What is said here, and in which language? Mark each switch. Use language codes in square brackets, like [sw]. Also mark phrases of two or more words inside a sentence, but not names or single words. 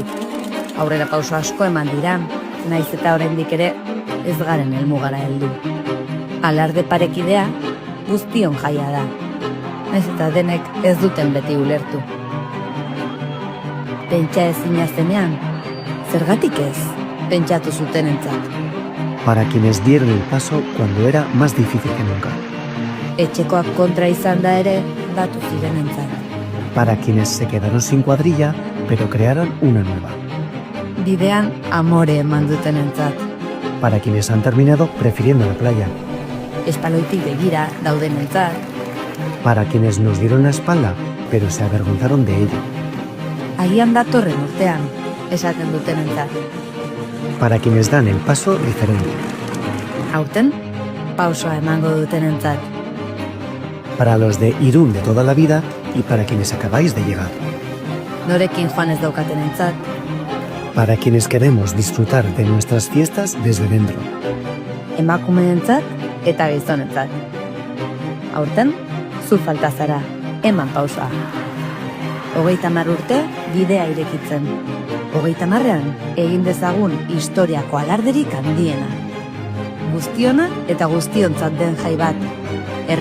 [eu] Aurrera pauso asko eman dira, naiz eta oraindik ere ez garen helmugara heldu. Alarde parekidea guztion jaia da. Naiz eta denek ez duten beti ulertu. Pentsa ezina zenean, zergatik ez, pentsatu zutenentzat. [es] Para quienes dieron el paso cuando era más difícil que nunca. [eu] Etxekoak kontra izan da ere, batu zirenentzat. [es] Para quienes se quedaron sin cuadrilla, pero crearon una nueva. [eu] Bidean amore eman dutenentzat. [es] Para quienes han terminado prefiriendo la playa. [eu] Espaloitik begira daudenentzat. [es] Para quienes nos dieron la espalda, pero se avergonzaron de ello. [eu] Agian datorren urtean, esaten dutenentzat. [es] Para quienes dan el paso diferente. [eu] Aurten, pausoa emango dutenentzat. [es] Para los de Irún de toda la vida y para quienes acabáis de llegar. [eu] Norekin joan ez daukatenentzat. [es] Para quienes queremos disfrutar de nuestras fiestas desde dentro. [eu] Emakumeentzat eta gizonentzat. Aurten, zu falta zara, eman pausoa. 30 urte bidea irekitzen. 30ean egin dezagun historiako alarderik handiena. Guztiona eta guztiontzat den jai bat.